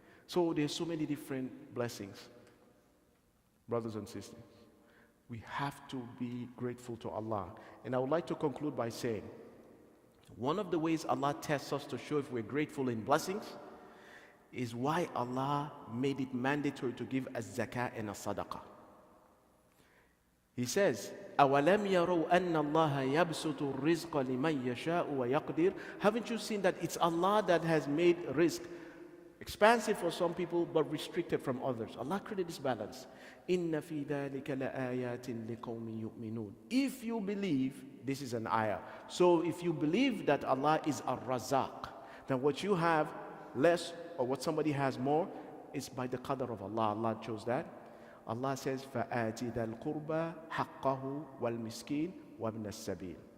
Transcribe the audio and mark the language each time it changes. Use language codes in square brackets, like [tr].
[en] So there's so many different blessings, brothers and sisters. We have to be grateful to Allah. And I would like to conclude by saying, one of the ways Allah tests us to show if we're grateful in blessings is why Allah made it mandatory to give a zakah and a sadaqah. He says, [ar] أَوَلَمْ يَرَوْا أَنَّ اللَّهَ يَبْسُطُ الرِّزْقَ لِمَنْ يَشَاءُ وَيَقْدِرُ. [en] Haven't you seen that it's Allah that has made rizq expansive for some people but restricted from others? Allah created this balance. [ar] إِنَّ فِي ذَلِكَ لَآيَاتٍ لِقَوْمٍ يُؤْمِنُونَ. [en] If you believe, this is an ayah. So if you believe that Allah is ar-Razzaq, then what you have less or what somebody has more is by the qadr of Allah. Allah chose that. Allah says, [ar] فَآتِ ذَا الْقُرْبَى حَقَّهُ وَالْمِسْكِينَ وَابْنَ السَّبِيلِ.